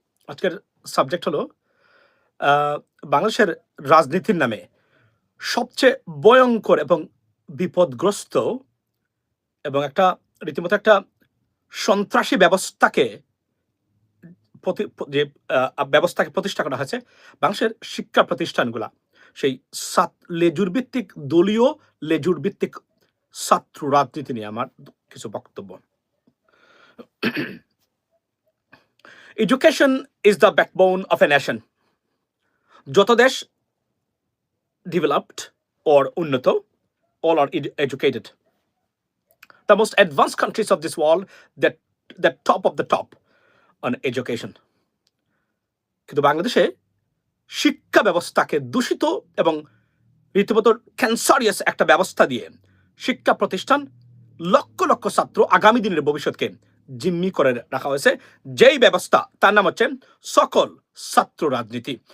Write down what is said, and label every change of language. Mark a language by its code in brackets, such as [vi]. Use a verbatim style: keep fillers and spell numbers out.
[bn] আজকের সাবজেক্ট হলো আহ, বাংলাদেশের রাজনীতির নামে সবচেয়ে ভয়ঙ্কর এবং বিপদগ্রস্ত এবং একটা রীতিমতো একটা সন্ত্রাসী ব্যবস্থাকে প্রতি- যে আহ, ব্যবস্থাকে প্রতিষ্ঠা করা হয়েছে বাংলাদেশের শিক্ষা প্রতিষ্ঠানগুলা, সেই সাত লেজুর ভিত্তিক দলীয় লেজুর ভিত্তিক ছাত্র রাজনীতি নিয়ে আমার কিছু বক্তব্য। [en] Education is the backbone of a nation. [bn] যত দেশ [en] Developed or উন্নত, all are educated. The most advanced countries of this world, that the top of the top on education. [bn] কিন্তু বাংলাদেশে শিক্ষা ব্যবস্থাকে দূষিত এবং রীতিমতো ক্যান্সারিয়াস একটা ব্যবস্থা দিয়ে শিক্ষা প্রতিষ্ঠান লক্ষ লক্ষ ছাত্র আগামী দিনের ভবিষ্যৎকে জিম্মি করে রাখা হয়েছে। যেই ব্যবস্থা, তার নাম হচ্ছে সকল ছাত্র রাজনীতি।